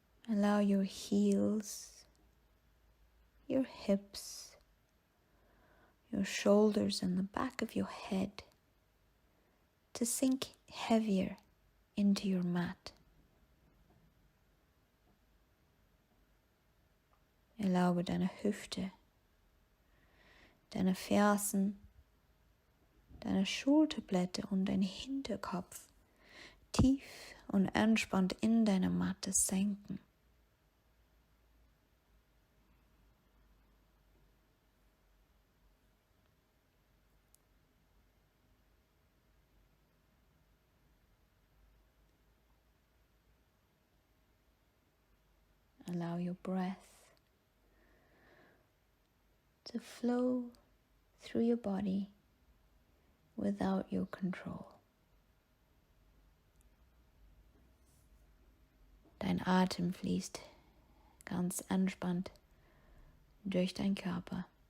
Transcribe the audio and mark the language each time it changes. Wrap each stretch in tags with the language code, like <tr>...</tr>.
<en>Allow your heels, your hips, your shoulders and the back of your head to sink heavier into your mat.</en> <de>Erlaube deine Hüfte, deine Fersen, deine Schulterblätter und dein Hinterkopf tief und entspannt in deine Matte senken.</de> <en>Allow your breath to flow through your body without your control.</en> <de>Dein Atem fließt ganz entspannt durch deinen Körper.</de>